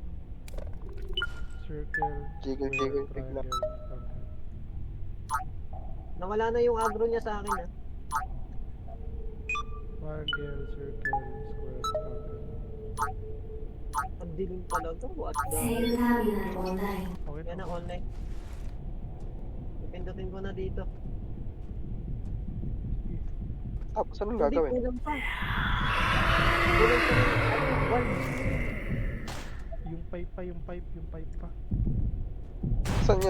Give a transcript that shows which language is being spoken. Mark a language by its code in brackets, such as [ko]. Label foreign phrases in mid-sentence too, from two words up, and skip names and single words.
[en] Circle. Jiggle, jiggle, pick lang. Triangle. [tl] Nawala na yung agro niya sa akin ah. [en] Triangle, circle, square, rectangle. [tl] Ang dilim talaga. [en] What [ja] セ [en] the? [ja] ールターミナルオンライン [tl] Okay Yan na. na online. Pindutin ko na dito. Tapos anong Hindi, gagawin? kulang pa. Kulang pa rin. Wall. Yung pipe pa, yung pipe pa. Saan yun?